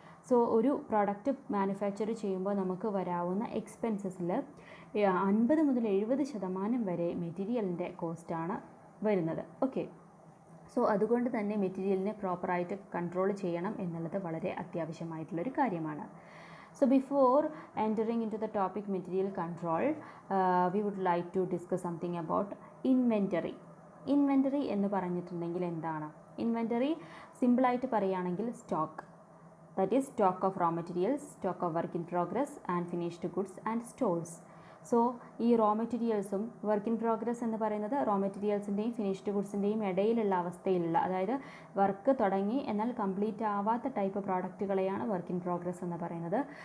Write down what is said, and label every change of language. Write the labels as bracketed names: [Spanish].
[Malayalam] So ഒരു product manufacture ചെയ്യുമ്പോൾ നമുക്ക് വരാവുന്ന എക്സ്പെൻസസിൽ 50 മുതൽ 70% വരെ മെറ്റീരിയലിൻ്റെ കോസ്റ്റാണ് വരുന്നത്. ഓക്കെ, സോ അതുകൊണ്ട് തന്നെ മെറ്റീരിയലിനെ പ്രോപ്പറായിട്ട് കൺട്രോൾ ചെയ്യണം എന്നുള്ളത് വളരെ അത്യാവശ്യമായിട്ടുള്ളൊരു കാര്യമാണ്. [English] So before entering into the topic material control, we would like to discuss something about inventory. [Malayalam] Inventory എന്ന് പറഞ്ഞിട്ടുണ്ടെങ്കിൽ എന്താണ്? ഇൻവെൻ്ററി സിമ്പിളായിട്ട് പറയുകയാണെങ്കിൽ stock, [English] That is stock of raw materials, stock of work in progress and finished goods and stores. [Malayalam] So ഈ raw മെറ്റീരിയൽസും work in progress എന്ന് പറയുന്നത് raw മെറ്റീരിയൽസിൻ്റെയും finished ഗുഡ്സിൻ്റെയും ഇടയിലുള്ള അവസ്ഥയിലുള്ള, അതായത് വർക്ക് തുടങ്ങി എന്നാൽ കംപ്ലീറ്റ് ആവാത്ത ടൈപ്പ് പ്രോഡക്റ്റുകളെയാണ് വർക്ക് ഇൻ പ്രോഗ്രസ് എന്ന് പറയുന്നത്.